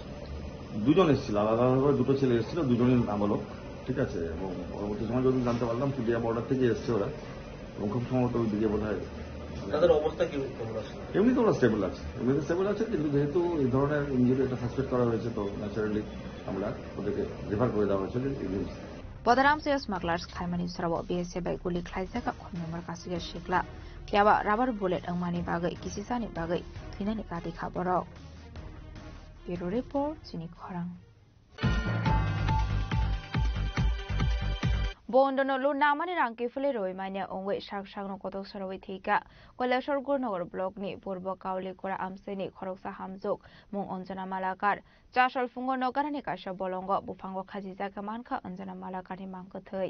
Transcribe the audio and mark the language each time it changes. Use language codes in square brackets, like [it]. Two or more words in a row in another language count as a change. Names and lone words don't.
[bn] দুজন এসেছিল, আলাদাভাবে দুটো ছেলে এসেছিল, দুজনই নাবালক, ঠিক আছে। এবং পরবর্তী সময় যদি জানতে পারলাম পুটিয়া বর্ডার থেকে এসছে ওরা, এবং খুব সম্ভবত ওই দিকে বোধ হয় তাদের অবস্থা কি কেমন আছে? এমনি তো ওরা স্টেবল আছে, এমনিতে স্টেবল আছে, কিন্তু যেহেতু এই ধরনের ইঞ্জুরি একটা সাসপেক্ট করা হয়েছে তো ন্যাচারালি আমরা ওদেরকে রেফার করে দেওয়া হয়েছে রিমস। [trp] Podaram se smugglers khaimani sarabo BSA bai guli khlaisaka khomnemar kasiga shikla kyaba [en] rubber bullet [trp] angmani bagai kisisani bagai thinani kati khabaro. [en] Bureau report [trp] Sini Khorang. Bondono lu namani rangki fule roi mania ongwe shak no kotok sarawai thika Kailashwar Gurnagar block ni purbo kauli kora amseni khoroksa hamjuk mung Anjana Malakar Chashal fungo nogarani kasha bolongo bufango khajiza kamanka Anjana Malakar ni mangkathai